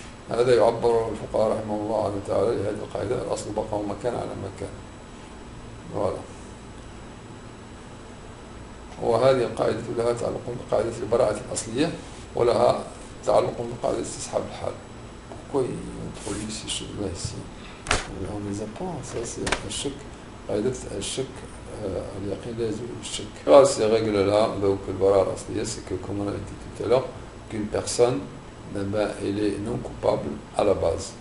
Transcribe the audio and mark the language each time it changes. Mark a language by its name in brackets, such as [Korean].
[Arabic] هذا يعبر الفقهاء رحمه الله عنه تعالى لهذه القاعدة الأصل بقاء ما كان على ما كان. [French] Voilà. [Arabic] وهذه القاعدة لها تعلق بقاعدة البراءة الأصلية ولها تعلق بقاعدة استصحاب الحال. [French] Pourquoi ils introduisent ces choses-là ici? On les apprend, ça c'est un choc. [Arabic] قاعدة الشك اليقين لا يزول بالشك. [French] Ces règles-là, donc le bara al-asliya, c'est que comme on a dit tout à l'heure, qu'une personne elle est non coupable à la base.